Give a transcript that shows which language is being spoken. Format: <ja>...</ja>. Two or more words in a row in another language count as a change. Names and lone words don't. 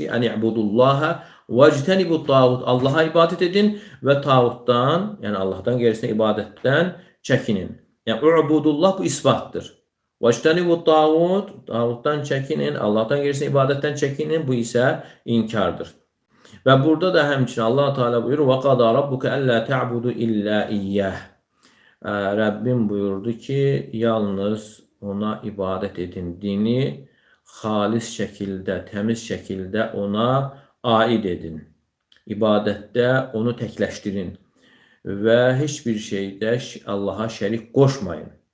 <ar>أن اعبدوا الله واجتنبوا الطاغوت.</ar> <az>Allaha ibadət edin və tağutdan, yəni Allahdan qeyrisinə ibadətdən çəkinin. Yəni u'budullah bu isbatdır.</az> <ar>واجتنبوا الطاغوت,</ar> <az>tağutdan çəkinin, Allahdan qeyrisinə ibadətdən çəkinin, bu isə inkardır. Və burada da həmçinin Allah Teala buyurur:</az> <ar>"وقضى ربك ألا تعبدوا إلا إياه."</ar> <az>Rəbbim buyurdu ki, yalnız ona ibadət edin. Dini xalis şəkildə, təmiz şəkildə ona aid edin. İbadətdə onu təkləşdirin və heç bir şeydə Allaha şərik qoşmayın.</az>